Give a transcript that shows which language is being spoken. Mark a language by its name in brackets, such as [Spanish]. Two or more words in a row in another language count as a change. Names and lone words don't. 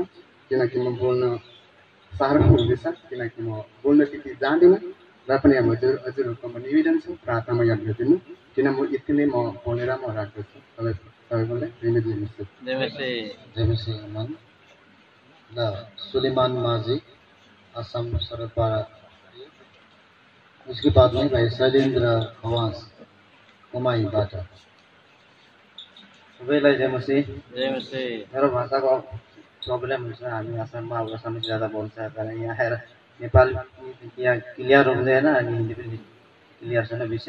[Nepali] किनकि म बोल्न साह्रो हुँदैछ, किनकि म बोल्न त्यति जान्दिनँ। र पनि अब हजुरहरूको म निवेदन छ, प्रार्थनामा याद गरिदिनु। किन म यति नै म बोलेर म राख्दछु। तपाईँलाई जयमसी अमन ल सुलेमान माझी असम सरलपाड़ा। [Hindi] उसके बाद में भाइ शैलेन्द्र खवास कुमाईबाट। [Nepali] सबैलाई जयमसी। मेरो भाषाको प्रब्लम हुन्छ, हामी आसाममा अब आसामिस ज्यादा बोल्छ, तर यहाँ आएर नेपाली यहाँ क्लियर हुँदैन अनि हिन्दी पनि क्लियर छैन विषय।